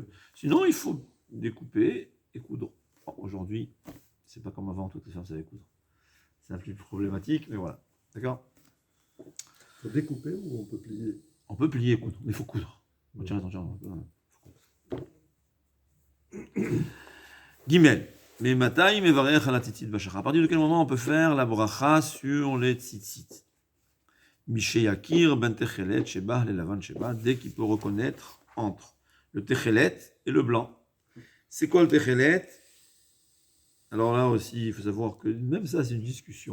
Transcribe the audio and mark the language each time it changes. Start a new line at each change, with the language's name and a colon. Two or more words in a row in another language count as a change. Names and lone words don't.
French: Sinon, il faut découper et coudre. Bon, aujourd'hui, c'est pas comme avant, toutes les femmes savaient coudre. C'est un peu plus problématique, mais voilà. D'accord? Il faut découper ou on peut plier? On peut plier et coudre, mais il faut coudre. Tiens, attention. Gimel.
Hebrew: מאי מתי מברך על ציצית בשחר.
French: À partir de quel moment on peut faire la bracha sur les tzitzit?
Hebrew: משיכיר בין תכלת שבה ללבן שבה,
French: dès qu'il peut reconnaître entre le techelet et le blanc. C'est quoi le techelet? Alors là aussi, il faut savoir que même ça, c'est une discussion.